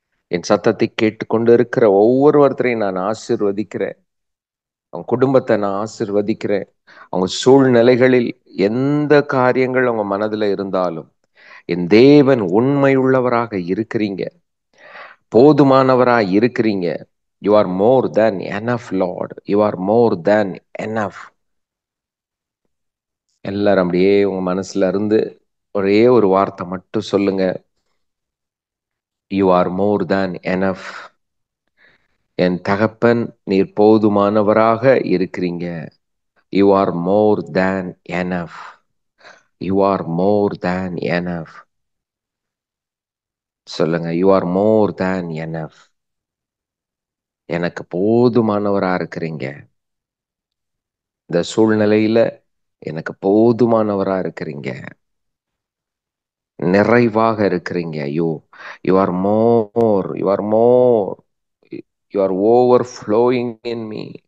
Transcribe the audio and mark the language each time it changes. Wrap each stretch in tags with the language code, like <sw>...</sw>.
<ta>என் சத்தத்தை கேட்டுக்கொண்டு இருக்கிற ஒவ்வொருத்தரையும் நான் ஆசீர்வதிக்கிறேன். அவங்க குடும்பத்தை நான் ஆசீர்வதிக்கிறேன். அவங்க சூழ்நிலைகளில் எந்த காரியங்கள் அவங்க மனதில் இருந்தாலும் என் தேவன் உண்மையுள்ளவராக இருக்கிறீங்க, போதுமானவராக இருக்கிறீங்க.</ta> <en>You are more than enough, Lord. You are more than enough.</en> <ta>எல்லாரும் அப்படியே உங்க மனசுல இருந்து ஒரே ஒரு வார்த்தை மட்டும் சொல்லுங்க.</ta> <en>You are more than enough.</en> <ta>என் தகப்பன், நீர் போதுமானவராக இருக்கிறீங்க.</ta> <en>You are more than enough. You are more than enough.</en> <ta>சொல்லுங்க.</ta> <en>You are more than enough.</en> <ta>எனக்கு போதுமானவரா இருக்கிறீங்க. இந்த சூழ்நிலையில எனக்கு போதுமானவரா இருக்கிறீங்க, நிறைவாக இருக்கிறீங்க.</ta> <en>You are more, you are more, you are overflowing in me.</en>